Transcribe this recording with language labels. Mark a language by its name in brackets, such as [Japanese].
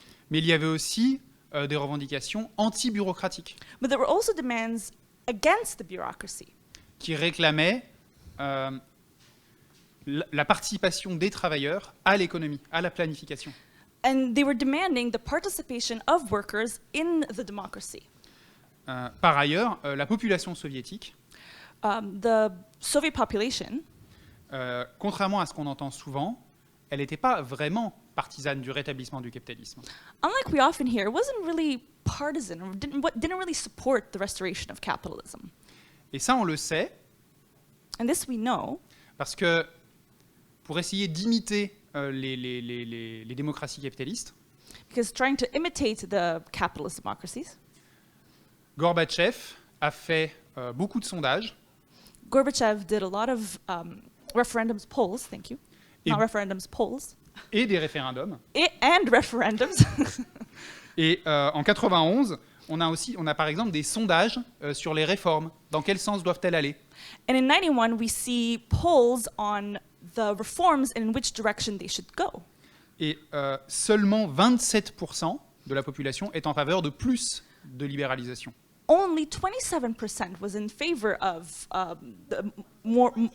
[French] mais il y avait aussi des revendications anti-bureaucratiques [English] But there were also demands against the bureaucracy, [French] qui réclamaient la participation des travailleurs à l'économie, à la planification. [English] and they were demanding the participation of workers in the democracy. [French] Par ailleurs, la population soviétique [English] The Soviet population [French] contrairement à ce qu'on entend souvent, elle n'était pas vraiment partisane du rétablissement du capitalisme. [English] Unlike we often hear, it wasn't really partisan or didn't really support the restoration of capitalism. [French] Et ça, on le sait, [English] And this we know [French] parce que pour essayer d'imiter les démocraties capitalistes, [English] because trying to imitate the capitalist democracies, [French] Gorbatchev a fait beaucoup de sondages [English] Gorbachev did a lot of referendums, polls, thank you. [French] Et- [English] Not referendums, polls. [French] et des référendums. [English] And referendums. [French] Et en 91, on a par exemple des sondages sur les réformes. Dans quel sens doivent-elles aller? [English] And in 91, we see polls on the reforms and in which direction they should go. [French] Et seulement 27% de la population est en faveur de plus de libéralisation. [English] Only 27% was in favor of the more